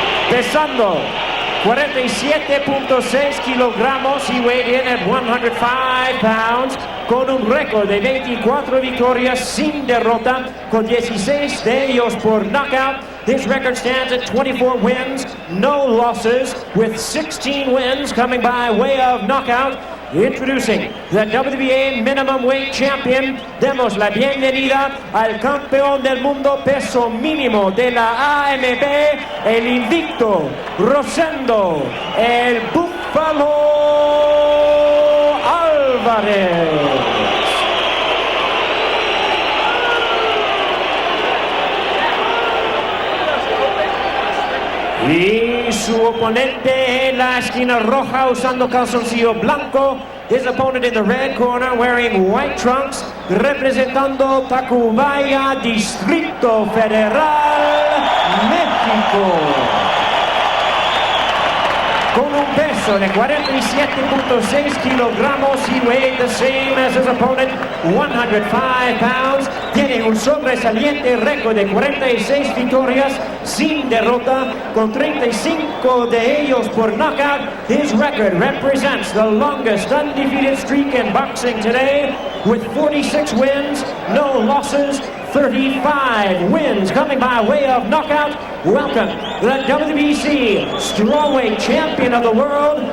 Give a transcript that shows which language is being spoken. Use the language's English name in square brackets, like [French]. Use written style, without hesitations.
[Spanish] Pesando 47.6 kilogramos y [English] weighed in at 105 pounds, [Spanish] con un récord de 24 victorias sin derrota, con 16 de ellos por knockout. [English] His record stands at 24 wins, no losses, with 16 wins coming by way of knockout. Introducing the WBA minimum weight champion, [Spanish] demos la bienvenida al campeón del mundo peso mínimo de la AMB, el invicto Rosendo, el Búfalo Alvarez. Y su oponente en la esquina roja usando calzoncillo blanco. [English] His opponent in the red corner wearing white trunks, representando Tacubaya, Distrito Federal, México. [Spanish] Con un peso de 47.6 kilogramos, [English] he weighed the same as his opponent, 105 pounds. [Spanish] Tiene un sobresaliente récord de 46 victorias sin derrota, con 35 de ellos por knockout. [English] His record represents the longest undefeated streak in boxing today, with 46 wins, no losses, 35 wins coming by way of knockout. Welcome, the WBC Strawweight Champion of the World.